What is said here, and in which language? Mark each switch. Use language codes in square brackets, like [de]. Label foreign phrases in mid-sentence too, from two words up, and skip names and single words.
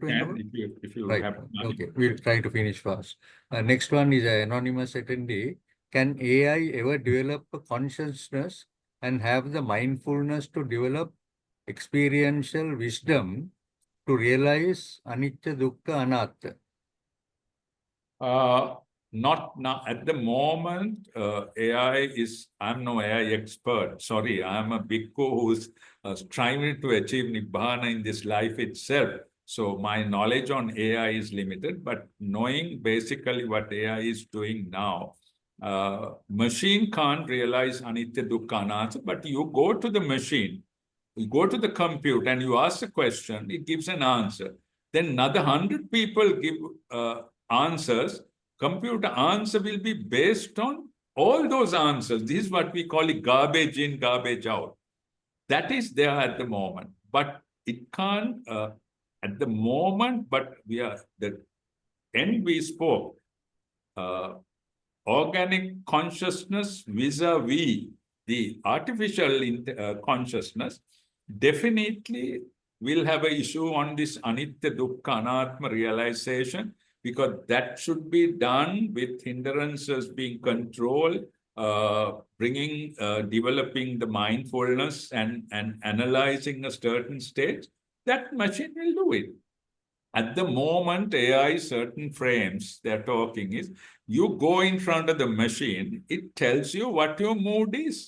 [en] can, interrupt? if you Right. have time. Okay. We'll try to finish fast. Next one is an anonymous attendee. Can AI ever develop a consciousness and have the mindfulness to develop experiential wisdom to realize [pi] anicca, dukkha, anatta? [en] Not now at the moment. AI is. I'm no AI expert. Sorry, I'm a bhikkhu who's striving to achieve nibbana in this life itself. So my knowledge on AI is limited. But knowing basically what AI is doing now, machine can't realize [pi] anitya, dukkha, anatta. [en] But you go to the machine, you go to the computer, and you ask a question. It gives an answer. Then another 100 people give answers. Computer answer will be based on all those answers. This is what we call it garbage in, garbage out. That is there at the moment, but it can't at the moment. But we are the end we spoke. Organic consciousness vis-a-vis the artificial consciousness definitely will have an issue on this [pi] anitya, dukkha, anatma [en] realization, because that should be done with hindrances being controlled, developing the mindfulness and analyzing a certain state. That machine will do it. At the moment, AI, certain frames they're talking is, you go in front of the machine, it tells you what your mood is.